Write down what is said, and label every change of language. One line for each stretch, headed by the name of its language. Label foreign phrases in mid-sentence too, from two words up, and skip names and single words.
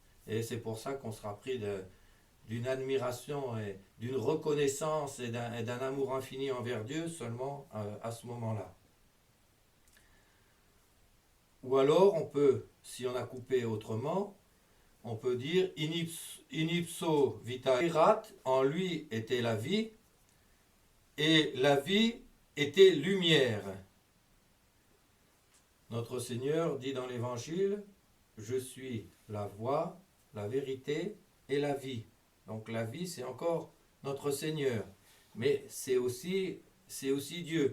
French: Et c'est pour ça qu'on sera pris d'une admiration et d'une reconnaissance et d'un amour infini envers Dieu seulement à ce moment-là. Ou alors on peut, si on a coupé autrement, on peut dire
Latin: in ipso vita erat,
French: en lui était la vie, et la vie était lumière. Notre Seigneur dit dans l'Évangile, je suis la voie, la vérité et la vie. Donc la vie, c'est encore notre Seigneur, mais c'est aussi Dieu.